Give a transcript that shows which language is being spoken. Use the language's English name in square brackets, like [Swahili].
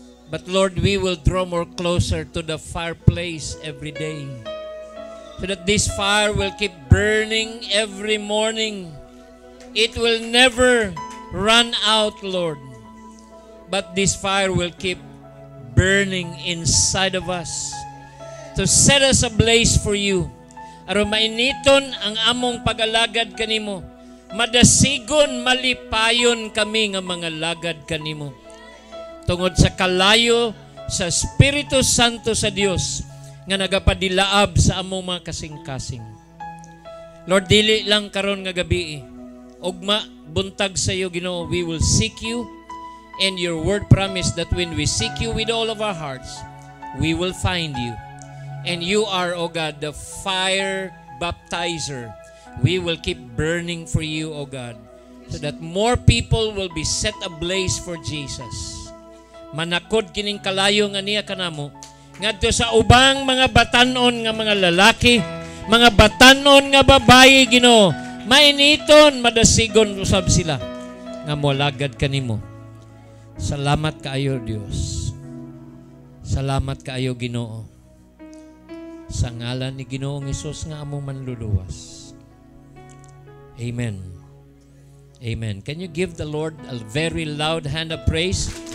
[English] But Lord, we will draw more closer to the fireplace every day, so that this fire will keep burning every morning. It will never run out, Lord. But this fire will keep burning inside of us to set us ablaze for you. [Cebuano] Aron mainiton ang among pagalagad kanimo. Madasigon, malipayon kami nga mga lagad kanimo. Tungod sa kalayo sa Espiritu Santo sa Dios nga nagapadilaab sa among mga kasing-kasing. Lord, dili lang karon nga gabi. Ugma buntag sa iyo, Ginoo, [English] we will seek you. And your word promised that when we seek you with all of our hearts, we will find you. And you are, O God, the fire baptizer. We will keep burning for you, O God, so that more people will be set ablaze for Jesus. [Cebuano] Manakod kining kalayo nga niya kanamo, ngadto sa ubang mga batanon nga mga lalaki, mga batanon nga babayi, Ginoo, mainiton, madasigon usab sila nga moalagad kanimo. Salamat kaayo, Dios. Salamat kaayo, Ginoo. Sa ngalan ni Ginoong Hesus nga among manluluwas. Amen. Amen. [English] Can you give the Lord a very loud hand of praise?